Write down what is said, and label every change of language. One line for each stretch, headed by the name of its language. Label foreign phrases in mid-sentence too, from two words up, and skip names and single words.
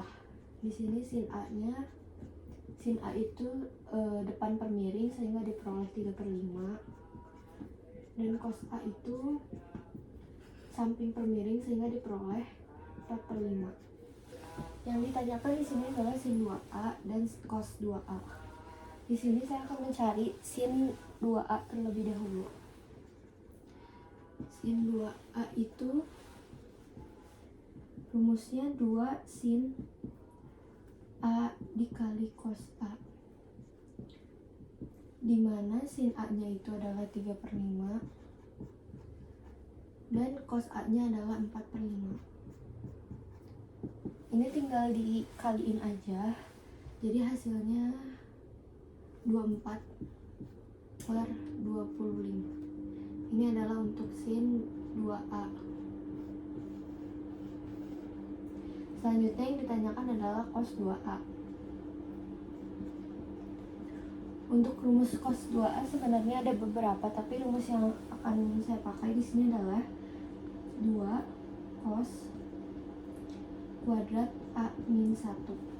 Indonesian: Di sini sin A itu depan per miring sehingga diperoleh 3/5, dan cos A itu samping per miring sehingga diperoleh 4/5. Yang ditanyakan di sini adalah sin 2A dan cos 2A. Di sini saya akan mencari sin 2A terlebih dahulu. Sin 2A itu rumusnya 2 sin A dikali cos A, dimana sin A nya itu adalah 3/5 dan cos A nya adalah 4/5. Ini tinggal dikaliin aja, jadi hasilnya 24 per 25. Ini adalah untuk sin 2A. Selanjutnya yang ditanyakan adalah cos 2A. Untuk rumus cos 2A sebenarnya ada beberapa, tapi rumus yang akan saya pakai di sini adalah 2 cos kuadrat A min 1,